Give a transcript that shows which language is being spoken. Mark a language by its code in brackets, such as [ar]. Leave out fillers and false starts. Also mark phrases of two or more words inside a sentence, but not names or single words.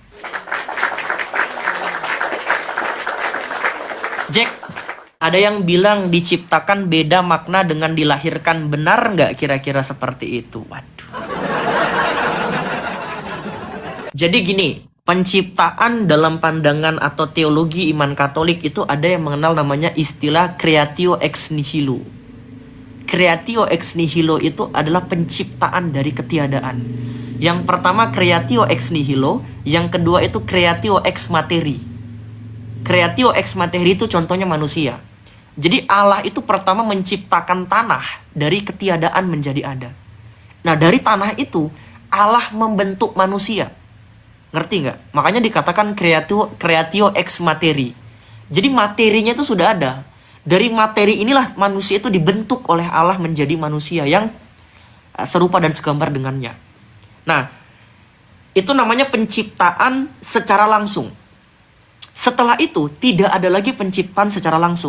[id] Jack, ada yang bilang diciptakan beda makna dengan dilahirkan. Benar nggak kira-kira seperti itu? Waduh. Jadi gini, penciptaan dalam pandangan atau teologi iman Katolik itu ada yang mengenal namanya istilah [la] creatio ex nihilo. Creatio ex nihilo [id] itu adalah penciptaan dari ketiadaan. Yang pertama [la] creatio ex nihilo, [id] yang kedua itu [la] creatio ex materi. Creatio ex materi [id] itu contohnya manusia. Jadi Allah itu pertama menciptakan tanah dari ketiadaan menjadi ada. Nah dari tanah itu Allah membentuk manusia. Ngerti nggak? Makanya dikatakan [la] creatio ex materi. [id] Jadi materinya itu sudah ada. Dari materi inilah manusia itu dibentuk oleh Allah menjadi manusia yang serupa dan segambar dengannya. Nah, itu namanya penciptaan secara langsung. Setelah itu, tidak ada lagi penciptaan secara langsung.